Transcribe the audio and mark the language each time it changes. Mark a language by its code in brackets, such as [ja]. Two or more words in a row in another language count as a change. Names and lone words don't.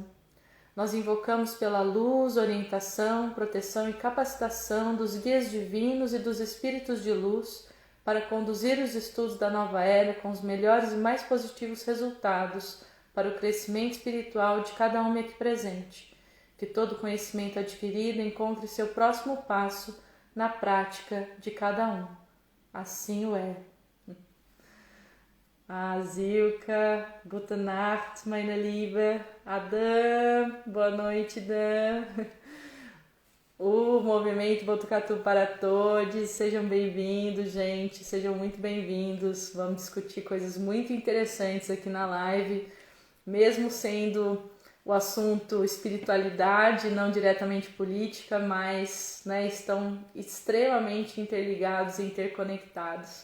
[pt] Nós invocamos pela luz, orientação, proteção e capacitação dos guias divinos e dos espíritos de luz para conduzir os estudos da nova era com os melhores e mais positivos resultados para o crescimento espiritual de cada um aqui presente. Que todo conhecimento adquirido encontre seu próximo passo na prática de cada um. Assim o é. [de] Silke, gute Nacht, meine Liebe. [pt] Adam, boa noite, Dan. O Movimento Botucatu para Todos, sejam bem-vindos, gente, sejam muito bem-vindos. Vamos discutir coisas muito interessantes aqui na live, mesmo sendo o assunto espiritualidade, não diretamente política, mas estão extremamente interligados e interconectados.